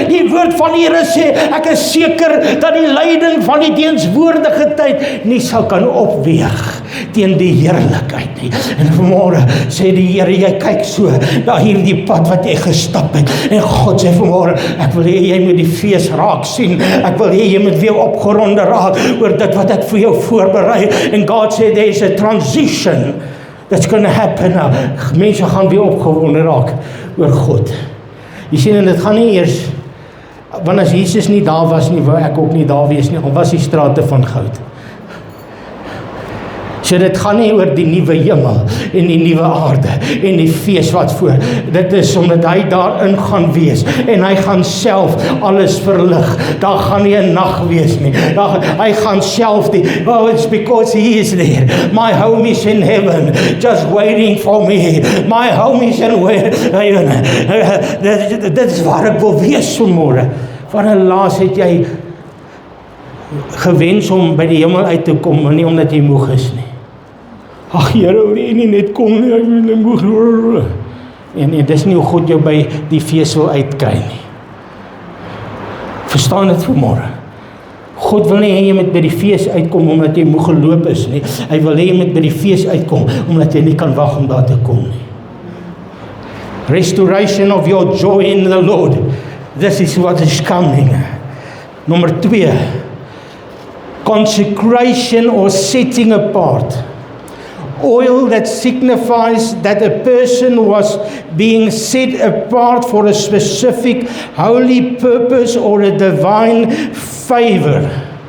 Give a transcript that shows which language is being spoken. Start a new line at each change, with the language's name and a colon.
Afrikaans: Die woord van die Here sê, ek is seker dat die lyding van die teenswoordige tyd nie sal kan opweeg teen die heerlikheid nie. En vanmôre sê die Here, jy kyk so na hierdie pad wat jy gestap het, en God sê vanmôre, ek wil hê jy moet die fees raak sien, ek wil hê jy moet weer opgeronde raak oor dit wat ek vir jou voorberei. En God sê,
English: there is a transition that's going to happen now.
Afrikaans: Mense gaan weer opgewonde raak oor God. Jy sien, en dit gaan nie eers, want as Jesus nie daar was nie, wou ek ook nie daar wees nie, al was die strate van goud. So dit gaan nie oor die nuwe hemel en die nuwe aarde en die fees wat voor. Dit is omdat hy daarin gaan wees en hy gaan self alles verlig. Daar gaan nie 'n nag wees nie. Hy gaan self
English: it's because he is there. My home is in heaven, just waiting for me. My home is in heaven.
Afrikaans: Dit is waar ek wil wees vanmôre. Van laas het jy gewens om by die hemel uit te kom, maar nie omdat jy moeg is nie. Ag Here, hoe jy nie net kom nie, ek wil moeg. En dis nie hoe God jou by die fees wil uitkry nie. Verstaan dit vanmôre? God wil nie hê jy moet by die fees uitkom omdat jy moeg geloop is nie. Hy wil hê jy moet by die fees uitkom omdat jy nie kan wag om daar te kom nie.
English: Restoration of your joy in the Lord. This is what is coming.
Afrikaans: Nommer 2.
English: Consecration or setting apart Oil that signifies that a person was being set apart for a specific holy purpose or a divine favor.